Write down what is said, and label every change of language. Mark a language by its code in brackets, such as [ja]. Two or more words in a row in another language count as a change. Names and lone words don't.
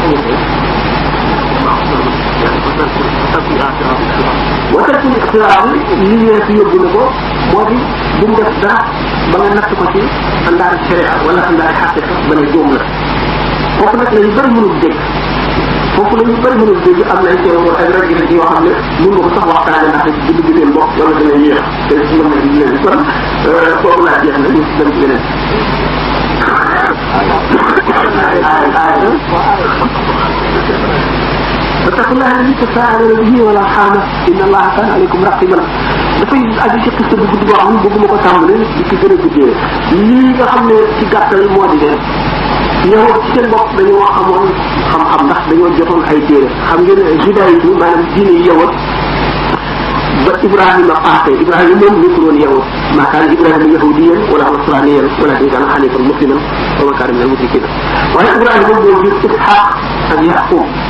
[wo] watal ci ixtiraam li ñee fi yóbbu na ko moo di bu mu def dara ba nga natt ko ci andaari sharia wala andaari xaqiqa ba ne juum la foofu nag la ñu bëri mënul dégg foofu la ñu bëri mënul dégg am na ay teewoo ak rajo yi yoo xam ne mën nga ko sax waxtaane ndax dugg bi seen bopp wala dana yéex te mën na di leen kon foofu laa jeex na ñu dem ci beneen [ar] فاتقوا الله الذي تساءلون به والارحام ان الله كان عليكم رقيبا [wo] dafay aju ci xista bu gudd boo xam ne bëgguma ko tàmbali di ci gën a guddee lii nga xam ne ci gàttal moo di dee yow ci seen bopp dañoo amoon xam-xam ndax dañoo jotoon ay téere xam ngeen judaïsme maanaam diine yi yowat ba Ibrahima paase Ibrahima moom nekkul woon yowat [ar] ما كان إبراهيم يهوديا ولا نصرانيا ولكن كان حنيفا مسلما وما كان من المشركين [wo] waaye Ibrahima moom moo jur Isxaaq ak Yaqub